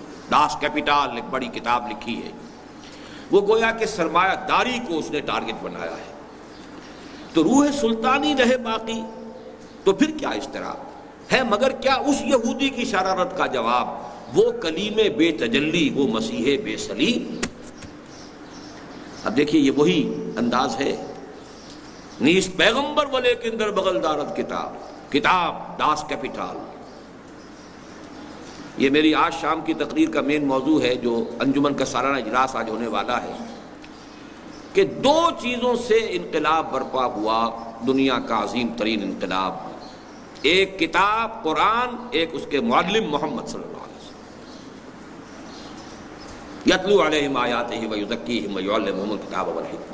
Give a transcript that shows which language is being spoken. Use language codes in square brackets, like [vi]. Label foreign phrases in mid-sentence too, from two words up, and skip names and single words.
[ur] داس کیپیٹال ایک بڑی کتاب لکھی ہے، وہ گویا کہ سرمایہ داری کو اس نے ٹارگٹ بنایا ہے۔ تو روح سلطانی رہے باقی تو پھر کیا اضطراب ہے، مگر کیا اس یہودی کی شرارت کا جواب، وہ کلیم بے تجلی، وہ مسیح بے صلیب۔ اب دیکھیے یہ وہی انداز ہے، [fa] نیست پیغمبر ولیکن در بغل دارد کتاب داس کیپیٹال۔ [ur] یہ میری آج شام کی تقریر کا مین موضوع ہے، جو انجمن کا سالانہ اجلاس آج ہونے والا ہے، کہ دو چیزوں سے انقلاب برپا ہوا، دنیا کا عظیم ترین انقلاب، ایک کتاب قرآن، ایک اس کے معلم محمد صلی اللہ علیہ وسلم، [ar] یتلو علیہم آیاتہ ویزکیہم ویعلمہم الکتاب والحکمہ۔